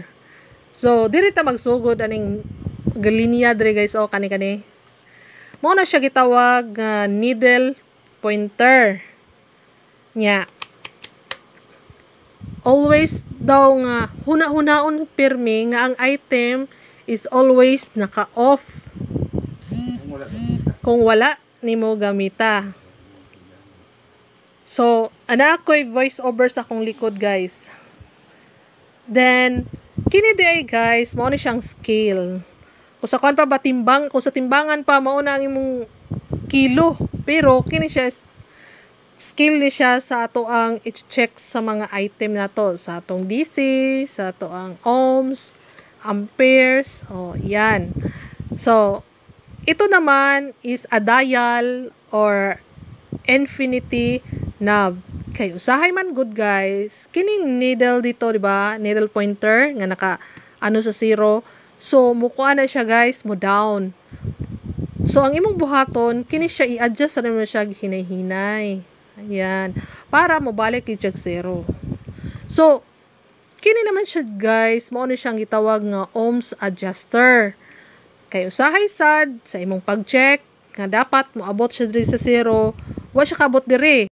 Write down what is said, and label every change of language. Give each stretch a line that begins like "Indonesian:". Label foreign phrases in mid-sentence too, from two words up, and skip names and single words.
Cebuano: So, diri ta magsugod aning linya diri guys o kani. Mao na siya gitawag
English: needle pointer.
Cebuano: Nya. Always daw nga huna-hunaon pirmi nga ang item
English: is always
Cebuano: naka-off. Kung wala nimo gamita. So, ana ako'y voice over sa akong likod guys. Then, kini di guys, mao ni siyang scale. Kung sa kuan pa ba timbang, kung sa timbangan pa mao na ang imong kilo. Pero kini siya scale ni siya sa ato ang i-check sa mga item na to, sa atong DC, sa ato ang ohms, amperes, yan.
Filipino: So, ito naman
English: is a dial or infinity knob.
Cebuano: Kay usahay man good guys. Kining needle dito, di ba?
English: Needle pointer
Cebuano: nga naka ano sa zero. So mukuha na siya guys, mo down. So ang imong buhaton, kini siya i-adjust na mo siya hinay-hinay. Ayan, para mo balik i-check zero. So kini naman siya guys, mao ni siyang gitawag nga
English: ohms adjuster.
Cebuano: Kay usahay sad sa imong pag-check nga dapat moabot siya diri sa zero, wa siya kabot diri.